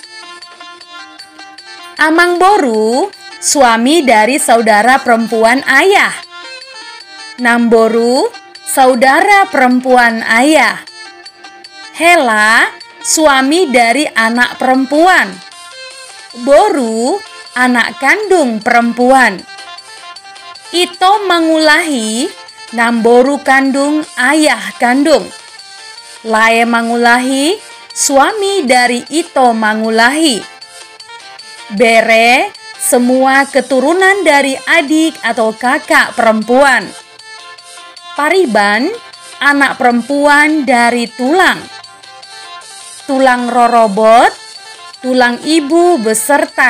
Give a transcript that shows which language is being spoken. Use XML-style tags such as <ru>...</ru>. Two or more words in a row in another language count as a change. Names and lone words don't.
<bbc>Amang Boru,</bbc> <id>suami dari saudara perempuan ayah. Namboru, saudara perempuan ayah. Hela, suami dari anak perempuan. Boru, anak kandung perempuan.</id> <bbc>Ito mangulahi,</bbc> <id>Namboru kandung ayah kandung.</id> <bbc>Lae mangulahi,</bbc> <id>suami dari</id> <bbc>Ito mangulahi.</bbc> <id>Bere, semua keturunan dari adik atau kakak perempuan. Pariban, anak perempuan dari tulang.</id> <bbc>Tulang rorobot,</bbc> <id>tulang ibu beserta</id>